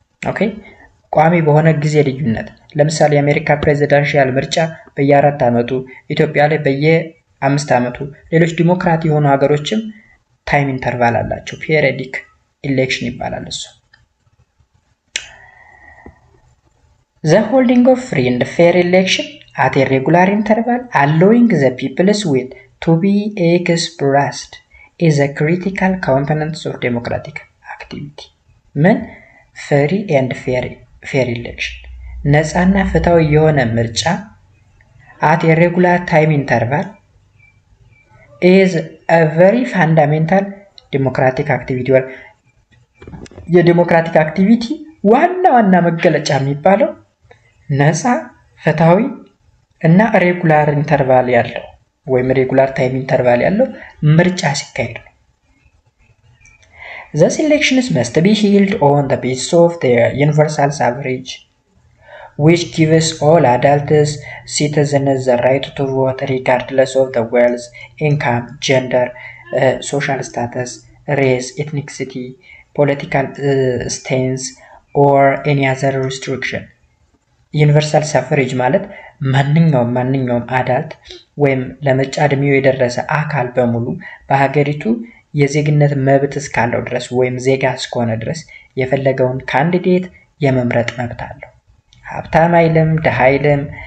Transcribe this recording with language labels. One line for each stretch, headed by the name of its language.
Amharic: ኦኬ፣ ቋሚ በሆነ ጊዜ ልዩነት። ለምሳሌ የአሜሪካ ፕሬዚዳንሻል ምርጫ በየ4 ዓመቱ፣ ኢትዮጵያ ላይ በየ5 ዓመቱ፣ ሌሎች ዲሞክራት የሆኑ ሀገሮችም ታይም ኢንተርቫል አላቸው። ፔሪዮዲክ ኢሌክሽን ይባላል እሱ።
English: The holding of free and fair election at a regular interval allowing the people's will to be expressed is a critical component of democratic activity. ምን ፍሪ and fair election
Amharic: ነፃና ፍትሃዊ የሆነ ምርጫ
English: at a regular time interval is a very fundamental democratic activity.
Amharic: የዲሞክራቲክ አክቲቪቲ ዋና መገለጫ የሚባለው ነፃ ፍትሃዊ እና ሬጉላር ኢንተርቫል ያለው ወይም ሬጉላር ታይም ኢንተርቫል ያለው ምርጫ ሲካሄድ ነው።
English: Thus elections must be held on the basis of the universal suffrage, which gives all adult citizens the right to vote regardless of the wealth, income, gender, social status, race, ethnicity, political stance or any other restriction.
Amharic: ዩኒቨርሳል ሰፍሬጅ ማለት ማንኛውም አዳልት ወይም ለምርጫ እድሜው የደረሰ አካል በሙሉ በሀገሪቱ የዜግነት መብት እስካለው ድረስ ወይም ዜጋ እስከሆነ ድረስ የፈለገውን ካንዲዴት የመምረጥ መብት አለው። ሀብታም አይልም፣ ድሃ አይልም፣